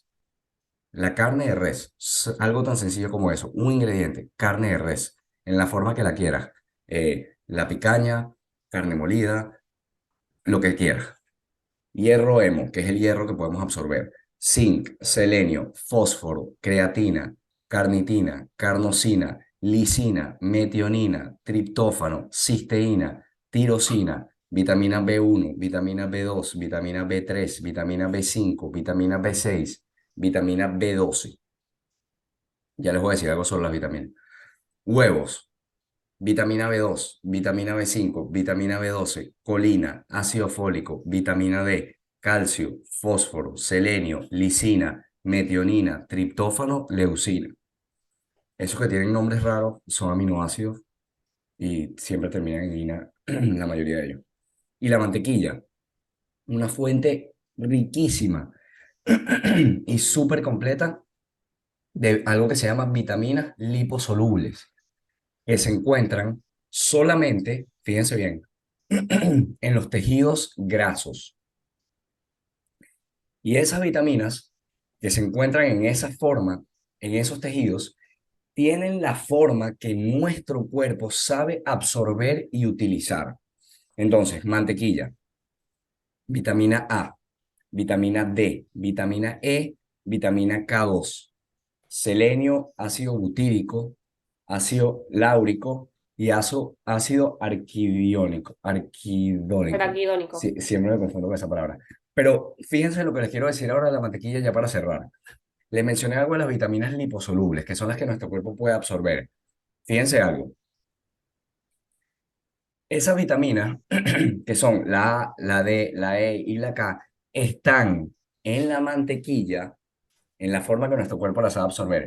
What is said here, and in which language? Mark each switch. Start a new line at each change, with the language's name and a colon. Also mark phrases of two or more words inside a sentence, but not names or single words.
Spanish: La carne de res, algo tan sencillo como eso, un ingrediente, carne de res, en la forma que la quieras. La picaña, carne molida, lo que quieras. Hierro hemo, que es el hierro que podemos absorber. Zinc, selenio, fósforo, creatina, carnitina, carnosina, lisina, metionina, triptófano, cisteína, tirosina, vitamina B1, vitamina B2, vitamina B3, vitamina B5, vitamina B6, vitamina B12. Ya les voy a decir algo sobre las vitaminas. Huevos, vitamina B2, vitamina B5, vitamina B12, colina, ácido fólico, vitamina D, calcio, fósforo, selenio, lisina, metionina, triptófano, leucina. Esos que tienen nombres raros son aminoácidos y siempre terminan en ina, la mayoría de ellos. Y la mantequilla, una fuente riquísima y súper completa de algo que se llama vitaminas liposolubles, que se encuentran solamente, fíjense bien, en los tejidos grasos. Y esas vitaminas que se encuentran en esa forma, en esos tejidos, tienen la forma que nuestro cuerpo sabe absorber y utilizar. Entonces, mantequilla, vitamina A, vitamina D, vitamina E, vitamina K2, selenio, ácido butírico, ácido láurico y ácido arquidónico. Araquidónico. Sí, siempre me confundo con esa palabra. Pero fíjense lo que les quiero decir ahora de la mantequilla ya para cerrar. Les mencioné algo de las vitaminas liposolubles, que son las que nuestro cuerpo puede absorber. Fíjense algo. Esas vitaminas, que son la A, la D, la E y la K, están en la mantequilla en la forma que nuestro cuerpo las sabe absorber.